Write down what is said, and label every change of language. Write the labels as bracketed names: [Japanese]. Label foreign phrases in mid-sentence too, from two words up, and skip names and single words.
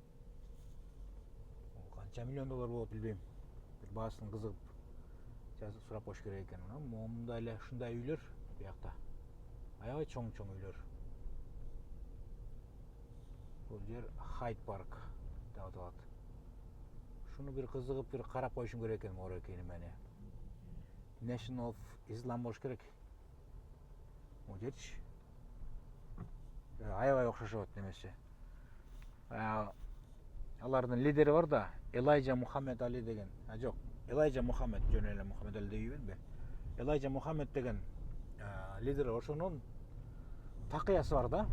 [Kyrgyz] Канча миллион доллар болот билбейм. Бир баасын кызыгып жазып сурап коюш керек экен. Мондай эле ушундай үйлөр биякта. Аябай чоң үйлөр. Бул жер Хайд парк деп аталат. Шуну бир кызыгып бир карап коюшум керек экен, оор экени мени. Nation of Islam болуш керек. Бул жерчи. Аябай окшошот немесе. Алардын лидери бар да, Элайджа Мухаммед Али деген. Жок, Элайджа Мухаммед, жөн эле Мухаммед Али дей бербе. Элайджа Мухаммед деген лидер, ошонун такыясы бар да.